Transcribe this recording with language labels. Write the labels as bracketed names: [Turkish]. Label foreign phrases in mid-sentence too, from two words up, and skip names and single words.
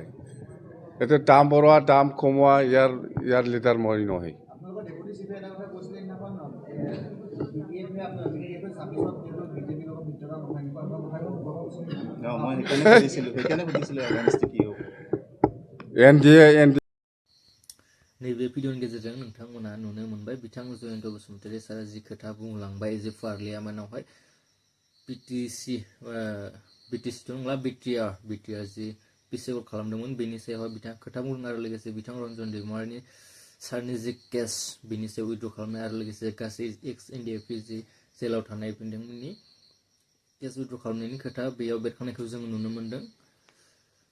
[Assamese] এইটো দাম বঢ়োৱা দাম কমোৱা ইয়াৰ লিডাৰ মই নহয়। NDA [Bodo] नैबे भिडिअनि गेजेरजों नोंथांमोना नुनो मोनबाय बिथां जयन्त बसुमतारी सारा जि खोथा बुंलांबाय जे पार्लियामेन्टआवहाय BTC नंला BTR जि पिसएबल खालामदोंमोन बेनि सायावहाय बिथाङा खोथा बुंदों आरो लोगोसे बिथां रन्जन दैमारिनि सारनि जि केस बिनि सायाव उइथड्र खालामनाय आरो लोगोसे गासै एक्स NDFP जि जेलाव थानाय बिथांमोननि केस उइथड्र खालामनायनि खोथा बेयाव बेरखांनायखौ जों नुनो मोनदों।